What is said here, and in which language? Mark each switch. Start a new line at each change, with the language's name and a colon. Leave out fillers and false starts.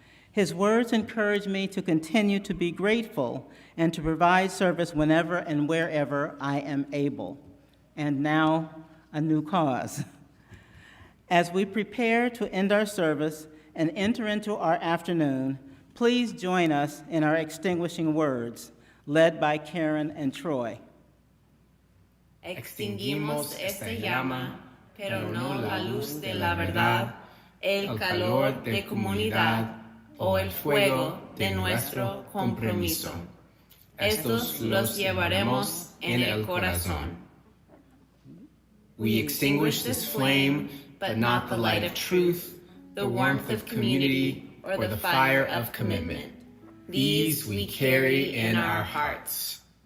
English: His words encourage me to continue to be grateful and to provide service whenever and wherever I am able. And now, a new cause. As we prepare to end our service and enter into our afternoon, please join us in our extinguishing words, led by Karen and Troy.
Spanish: Extinguimos esta llama, pero no la luz de la verdad, el calor de comunidad o el fuego de nuestro compromiso. Estos los llevaremos en el corazón.
English: We extinguish this flame, but not the light of truth, the warmth of community, or the fire of commitment. These we carry in our hearts.